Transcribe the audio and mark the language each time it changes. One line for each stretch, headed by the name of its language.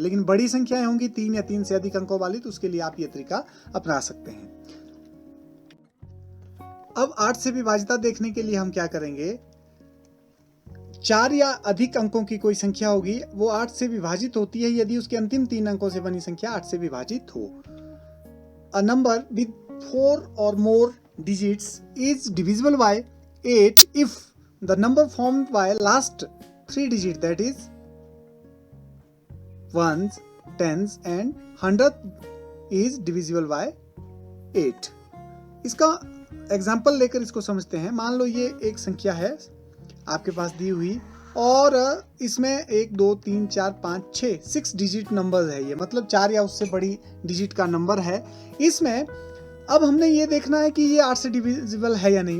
Hindi: लेकिन बड़ी संख्याएं होंगी 3 या 3 से अधिक अंकों वाली, तो उसके लिए आप ये तरीका अपना सकते हैं। अब 8 से विभाजिता देखने के लिए हम क्या करेंगे, 4 या अधिक अंकों की कोई संख्या होगी, वो 8 से विभाजित होती है यदि उसके अंतिम 3 अंकों से बनी संख्या 8 से विभाजित हो।
English: A number with 4 or more digits is divisible by 8 if the number formed by last 3 digits, that is ones, tens and hundred is divisible by 8।
Hindi: इसका एग्जाम्पल लेकर इसको समझते हैं। मान लो ये एक संख्या है आपके पास दी हुई, और इसमें 1 2 3 4 5 6 डिजिट नंबर है, ये मतलब 4 या उससे बड़ी डिजिट का नंबर है। इसमें अब हमने ये देखना है कि ये 8 से डिविजिबल है या नहीं।